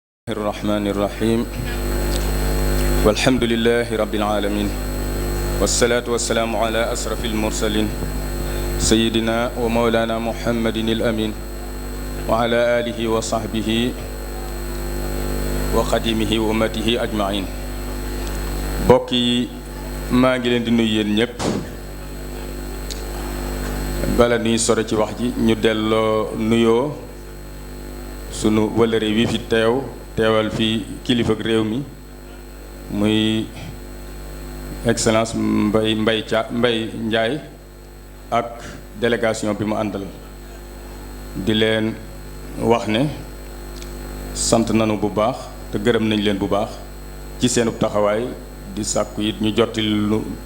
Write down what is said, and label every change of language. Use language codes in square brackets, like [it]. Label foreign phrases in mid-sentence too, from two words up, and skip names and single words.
[ar] الرحمن الرحيم والحمد لله رب العالمين والصلاة والسلام على أشرف المرسلين سيدنا ومولانا محمد الأمين وعلى آله وصحبه وخديمه وأمته أجمعين [wo] بوكي ما ngi leen di nuyu yéen ñëpp bala nuy sore ci wax ji ñu delloo nuyoo sunu wëlëre wi fi teewal fi kilifa ak réew mi muy excellence Mbaye Ndiaye ak délégation bi mu àndal di leen wax ne sant nañu bu baax te gërëm nañ leen bu baax ci seenu taxawaay di sàkku it ñu jotti lu